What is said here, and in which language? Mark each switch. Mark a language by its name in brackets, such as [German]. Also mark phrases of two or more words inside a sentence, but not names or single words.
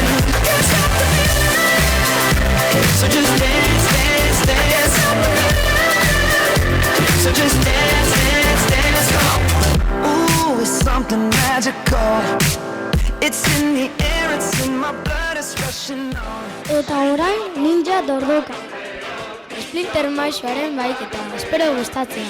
[English] Can't stop the feeling. So just dance, dance, dance. So just dance, dance, dance. Come on. Ooh, it's something magical. It's in the air, it's in my blood, it's rushing on. [Basque] Eta orain Ninja Dordoka. Splinter Maizoaren baiketa, espero gustatzea.